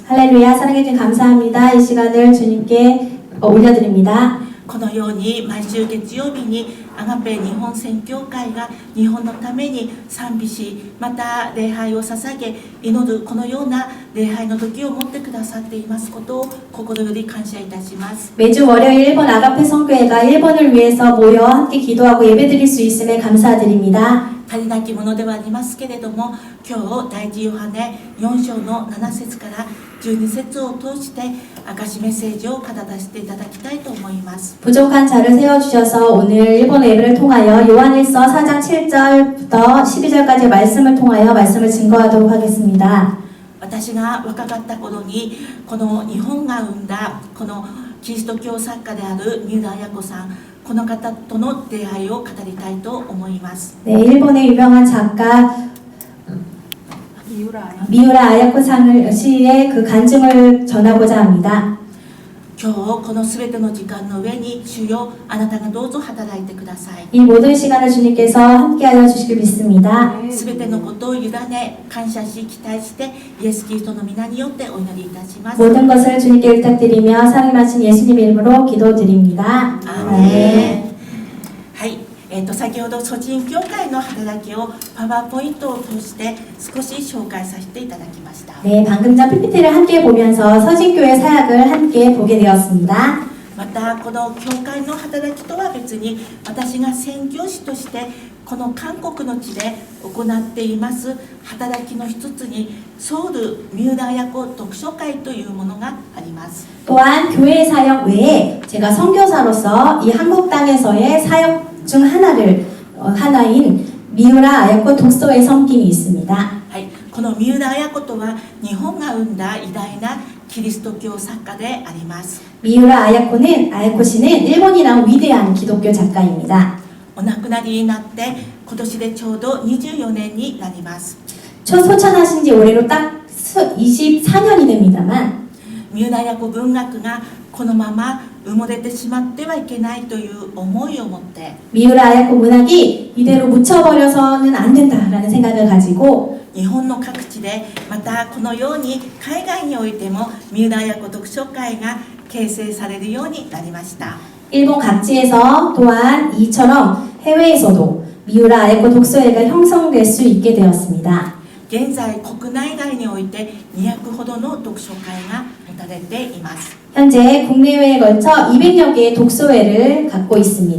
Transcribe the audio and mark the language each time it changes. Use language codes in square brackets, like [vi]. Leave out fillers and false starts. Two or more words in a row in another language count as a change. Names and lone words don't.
[ko] 할렐루야, 사랑해주신 감사합니다. 이 시간을 주님께 올려드립니다. [ja] このように毎週月曜日にアガペ日本宣教会が日本のために賛美し、また礼拝を捧げ祈るこのような礼拝の時を持ってくださっていますことを心より感謝いたします。 [ko] 매주 월요일 일본 아가페 성교회가 일본을 위해서 모여 함께 기도하고 예배드릴 수 있음에 감사드립니다. [ja] 足りなきものではありますけれども、今日第一ヨハネ4章の7節から12節を通して証メッセージを語らせていただきたいと思います。 [ko] 부족한 자를 세워주셔서 오늘 일본 예배를 통하여 요한일서 4장 7절부터 12절까지 말씀을 통하여 말씀을 증거하도록 하겠습니다. [ja] 私が若かった頃にこの日本が生んだこのキリスト教作家である三浦綾子さん、この方との出会いを語りたいと思います。 [ko] 네, 일본의 유명한 작가 미우라 아야코 씨의 그 간증을 전하고자 합니다. [ja] 今日このすべての時間の上に主よ、あなたがどうぞ働いてください。 [ko] 이 모든 시간을 주님께서 함께하여 주시길 믿습니다. [ja] すべてのことを委ね感謝し期待してイエス・キリストの皆によってお祈りいたします。 [ko] 모든 것을 주님께 부탁드리며 사랑하신 예수님 이름으로 기도드립니다. [ja] アーメン。はい、先ほど祖人教会の働きをパワーポイントを通して少し紹介させていただきました。 [ko] 네, 방금 전 PPT를 함께 보면서 서진교회 사역을 함께 보게 되었습니다. [ja] またこの教会の働きとは別に私が宣教師としてこの韓国の地で行っています働きの一つにソウル三浦綾子読書会というものがあります。 [ko] 또한 교회 사역 외에 제가 선교사로서 이 한국 땅에서의 사역 중 하나인 미우라 아야코 독서회 섬김이 있습니다. [ja] はい、この三浦綾子とは日本が生んだ偉大なキリスト教作家であります。 [ko] 미우라 아야코 씨는 일본이란 위대한 기독교 작가입니다. [ja] お亡くなりになって今年でちょうど24年になります。 [ko] 소천하신 지 올해로 딱 24년이 됩니다만 [ja] 三浦綾子文学がこのまま埋もれてしまってはいけないという思いを持って [ko] 미우라 아야코 문학이 이대로 묻혀버려서는 안 된다라는 생각을 가지고 [ja] 日本の各地でまたこのように海外においても三浦綾子読書会が形成されるようになりました。 [ko] 일본 각지에서 또한 이처럼 해외에서도 미우라 아야코 독서회가 형성될 수 있게 되었습니다. [ja] 現在国内外において200ほどの読書会が持たれています。 [ko] 현재 국내외에 걸쳐 200여 개의 독서회를 갖고 있습니다.